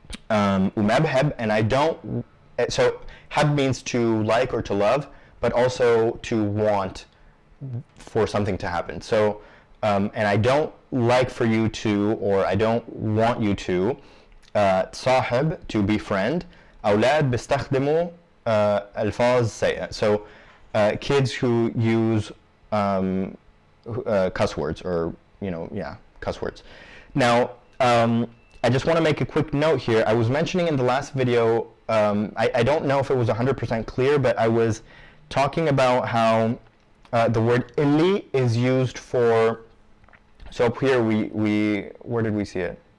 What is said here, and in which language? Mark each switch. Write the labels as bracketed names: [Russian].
[Arabic] وما بحب, [English] and I don't, so hab means to like or to love, but also to want for something to happen. So, and I don't like for you to, or I don't want you to, تصاحب, to befriend. [Arabic] أولاد بيستخدموا ألفاظ سيئة. [English] So, kids who use cuss words, or, you know, yeah, cuss words. Now, I just want to make a quick note here. I was mentioning in the last video, I don't know if it was 100% clear, but I was talking about how the word illi is used for, so up here where did we see it?